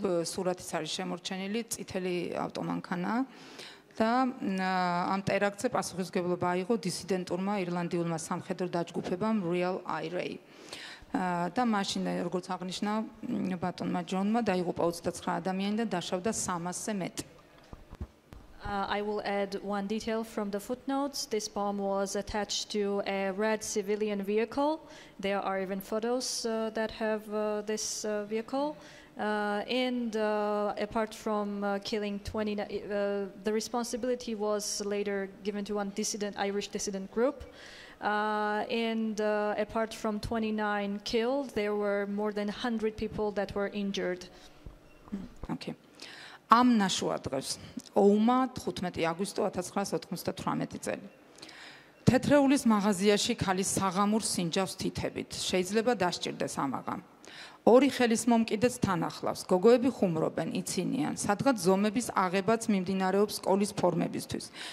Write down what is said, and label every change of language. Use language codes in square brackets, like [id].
[ka] სურათიც არის შემორჩენილი, წითელი ავტომანქანა და ამ ტერაქტზე პასუხისმგებლობა აიღო დისიდენტურმა ირლანდიულმა სამხედრო დაჯგუფებამ Real IRA. და მაშინ როგორც აღნიშნა ბატონმა ჯონმა დაიღუპა 29 ადამიანი და დაშავდა 300-ზე მეტი. [en] I will add one detail from the footnotes. This bomb was attached to a red civilian vehicle. There are even photos that have this vehicle. And apart from killing 20, the responsibility was later given to one Irish dissident group. And apart from 29 killed, there were more than 100 people that were injured. Okay. [ka] ამ ნაშუადღებს ომმა 15 აგვისტო 1998 წელი. თეთრეულის მაღაზიაში ქალის საღამურ სინჯავს თითებით. შეიძლება დასჭირდეს ამაღამ. ორი ხელის მომკიდეც თან ახლავს. გოგოები ხუმრობენ, იცინიან, სადღაც ზომების აღებაც მიმდინარეობს სკოლის ფორმებისთვის.